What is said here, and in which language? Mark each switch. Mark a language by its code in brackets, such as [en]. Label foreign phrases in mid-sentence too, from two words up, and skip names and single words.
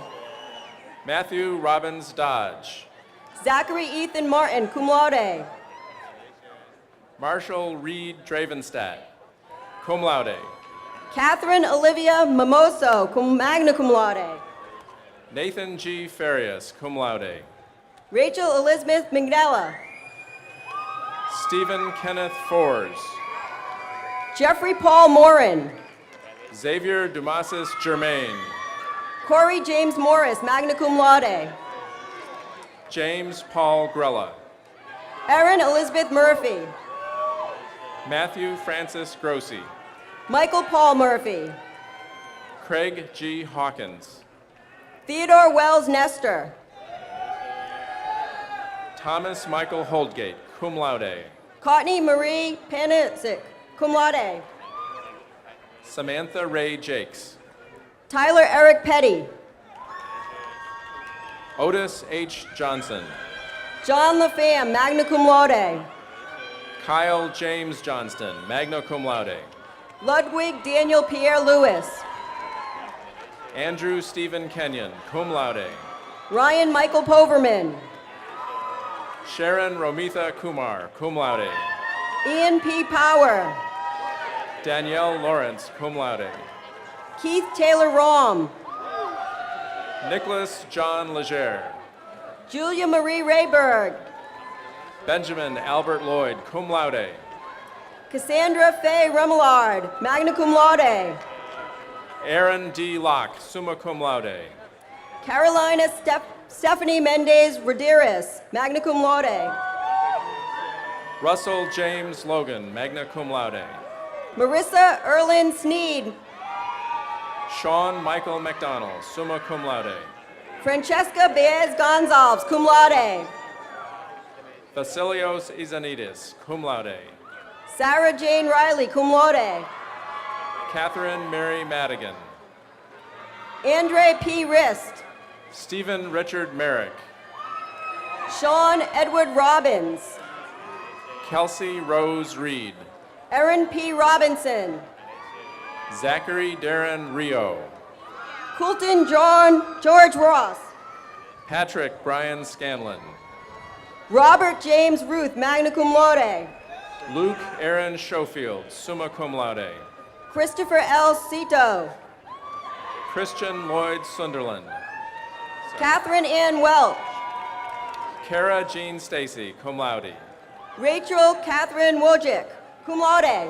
[en] Matthew Robbins Dodge. Zachary Ethan Martin, [la] cum laude. [en] Marshall Reed Dravenstadt, [la] cum laude. [en] Catherine Olivia Mimoso, [la] magna cum laude. [en] Nathan G. Farias, [la] cum laude. [en] Rachel Elizabeth Mignella. Stephen Kenneth Fors. Jeffrey Paul Morin. Xavier Dumasis Germain. Corey James Morris, [la] magna cum laude. [en] James Paul Grella. Erin Elizabeth Murphy. Matthew Francis Grossi. Michael Paul Murphy. Craig G. Hawkins. Theodore Wells Nestor. Thomas Michael Holdgate, [la] cum laude. [en] Courtney Marie Panisic, [la] cum laude. [en] Samantha Ray Jakes. Tyler Eric Petty. Otis H. Johnson. John LaFamme, [la] magna cum laude. [en] Kyle James Johnston, [la] magna cum laude. [en] Ludwig Daniel Pierre Lewis. Andrew Stephen Kenyon, [la] cum laude. [en] Ryan Michael Poverman. Sharon Romitha Kumar, [la] cum laude. [en] Ian P. Power. Danielle Lawrence, [la] cum laude. [en] Keith Taylor Rom. Nicholas John Legere. Julia Marie Rayberg. Benjamin Albert Lloyd, [la] cum laude. [en] Cassandra Faye Remillard, [la] magna cum laude. [en] Aaron D. Locke, [la] summa cum laude. [en] Carolina Stephanie Mendez Radiris, [la] magna cum laude. [en] Russell James Logan, [la] magna cum laude. [en] Marissa Erlin Sneed. Sean Michael McDonald, [la] summa cum laude. [en] Francesca Baez Gonzalez, [la] cum laude. [en] Vasilios Izanidis, [la] cum laude. [en] Sarah Jane Riley, [la] cum laude. [en] Catherine Mary Madigan. Andre P. Rist. Stephen Richard Merrick. Sean Edward Robbins. Kelsey Rose Reed. Erin P. Robinson. Zachary Darren Rio. Coulton George Ross. Patrick Brian Scanlon. Robert James Ruth, [la] magna cum laude. [en] Luke Aaron Schofield, [la] summa cum laude. [en] Christopher L. Cito. Christian Lloyd Sunderland. Catherine Ann Welch. Kara Jean Stacy, [la] cum laude. [en] Rachel Catherine Wojcik, [la] cum laude.